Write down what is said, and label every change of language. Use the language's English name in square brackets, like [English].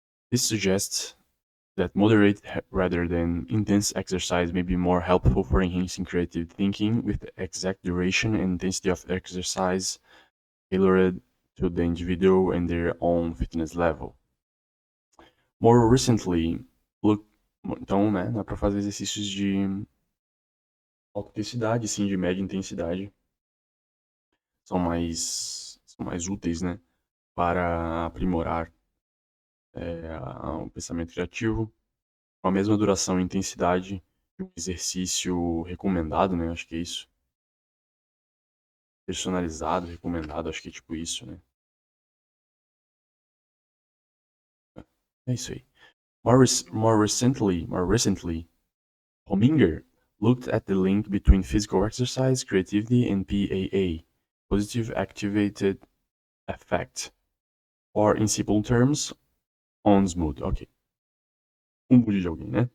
[English] This suggests that moderate rather than intense exercise may be more helpful for enhancing creative thinking, with the exact duration and intensity of exercise tailored to the individual and their own fitness level. More recently, [Portuguese] então, né, dá para fazer exercícios de alta intensidade, sim, de média intensidade. São mais úteis, né, para aprimorar o pensamento criativo, com a mesma duração e intensidade de um exercício recomendado, né? Acho que é isso. Personalizado, recomendado, acho que é tipo isso, né? É isso aí. [English] More recently, Hominger looked at the link between physical exercise, creativity, and PAA, positive activated effect, or in simple terms, ON's mood. Ok. [Portuguese] Mood de alguém, né?